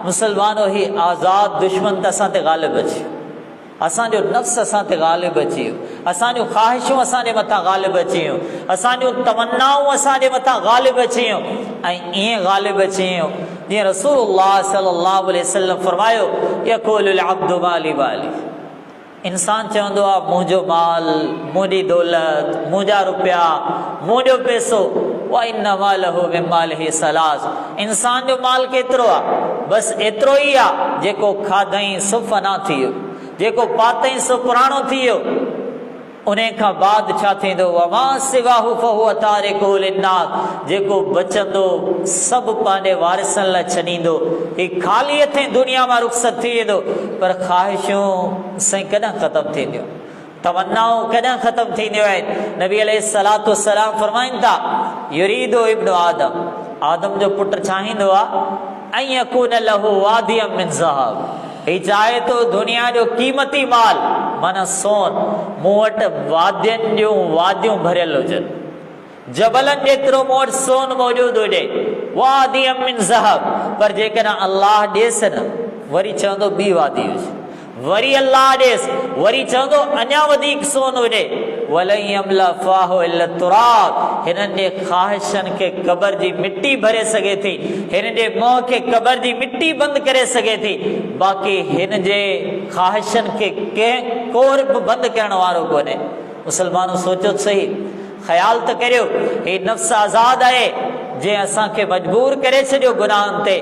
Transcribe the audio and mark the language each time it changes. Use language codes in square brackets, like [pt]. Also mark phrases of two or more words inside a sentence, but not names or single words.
[sd] मुसलमानो, ही आज़ादु दुश्मन त असां ते ग़ालिब अची वियो, असांजो नफ़्स असां ते ग़ालिब अची वियो, असांजूं ख़्वाहिशूं असांजे मथां ग़ालिब अची वियूं, असांजूं तमन्नाऊं असांजे मथां ग़ालिब अची वियूं। ऐं ईअं ग़ालिब अची वियूं जीअं रसूलुल्लाह [ar] صلى الله عليه وسلم [sd] फरमायो, [ar] يقول العبد مالي مالي, [sd] इंसान चवंदो आहे मुंहिंजो माल, मुंहिंजी दौलत, मुंहिंजा रुपया, मुंहिंजो पैसो, [ar] وإن ماله من ماله ثلاث, [sd] इंसान जो माल केतिरो आहे? बसि एतिरो ई आहे जेको खाधई सो फना थी वियो, जेको पातई सो पुराणो थी वियो। उन खां बाद छा थींदो? [ar] وما سواه فهو تاركه للناس, [sd] जेको बचंदो सभु पंहिंजे वारिसनि लाइ छॾींदो। ही ख़ाली हथें दुनिया मां रुख़सत थी वेंदो, पर ख़्वाहिशूं साईं कॾहिं ख़तमु थींदियूं, तमन्नाऊं कॾहिं ख़तमु थींदियूं आहिनि। नबी [ar] عليه الصلاة والسلام [sd] फरमाइनि था, [ar] يريد ابن آدم, [sd] आदम जो पुटु चाहींदो आहे, ऐं [ar] يكون له واديا من ذهب, [sd] ही चाहे तो दुनिया जो क़ीमती माल माना सोन, मूं वटि वादियुनि जूं वादियूं भरियल हुजनि, जबलनि जेतिरो मूं वटि सोन मौजूदु हुजे, [ar] واديا من ذهب, [sd] पर जेकॾहिं अल्लाह ॾेसि न, वरी चवंदो ॿी वादी हुजे, वरी अल्लाह ॾेसि, वरी चवंदो अञा वधीक सोन हुजे। [ar] ولن يملأ فاه إلا التراب, [sd] हिननि जे ख़्वाहिशनि खे क़बर जी मिट्टी भरे सघे थी, हिन जे मुंहं खे क़बर जी मिट्टी बंदि करे सघे थी, बाक़ी हिन जे ख़्वाहिशनि खे कंहिं कोर बि बंदि करण वारो कोन्हे। मुसलमानो, सोचो सही, ख़्याल त करियो, ही नफ़्स आज़ादु आहे जंहिं असांखे मजबूर करे छॾियो गुनाहनि ते।